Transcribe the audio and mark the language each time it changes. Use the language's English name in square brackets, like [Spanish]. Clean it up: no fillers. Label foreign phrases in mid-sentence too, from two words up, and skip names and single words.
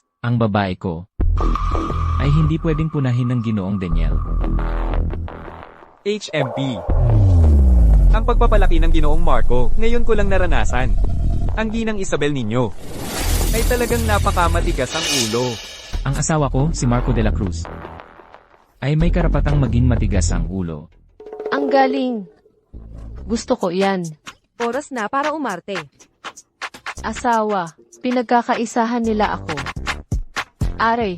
[Filipino] Ang babae ko ay hindi pwedeng punahin ng Ginoong Daniel. HMP. Ang pagpapalaki ng Ginoong Marco, ngayon ko lang naranasan. Ang ginang Isabel ninyo ay talagang napakamatigas ang ulo. Ang asawa ko, si Marco de la Cruz, ay may karapatang maging matigas ang ulo. Ang galing. Gusto ko yan. Oras na para umarte. Asawa, pinagkakaisahan nila ako. Aray,